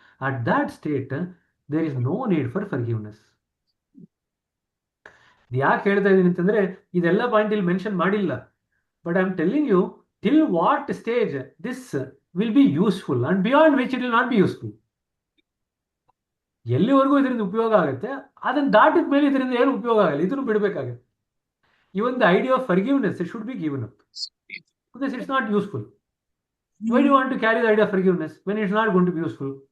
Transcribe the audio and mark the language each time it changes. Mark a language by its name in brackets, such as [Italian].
[English] At that state, there is no need for forgiveness. [Kannada] ಯಾಕೆ ಹೇಳ್ತಾ ಇದ್ದೀನಿ ಅಂತಂದ್ರೆ ಇದೆಲ್ಲ ಪಾಯಿಂಟ್ ಇಲ್ಲಿ ಮೆನ್ಷನ್ ಮಾಡಿಲ್ಲ, [English] But I am telling you till what stage this will be useful and beyond which it will not be useful. [Kannada] ಎಲ್ಲಿವರೆಗೂ ಇದರಿಂದ ಉಪಯೋಗ ಆಗುತ್ತೆ, ಅದನ್ನ ದಾಟಿದ ಮೇಲೆ ಇದರಿಂದ ಏನು ಉಪಯೋಗ ಆಗಲ್ಲ, ಇದನ್ನು ಬಿಡಬೇಕಾಗುತ್ತೆ. [English] Even the idea of forgiveness, it should be given up because it's not useful. Why do you want to carry the idea of forgiveness when it's not going to be useful?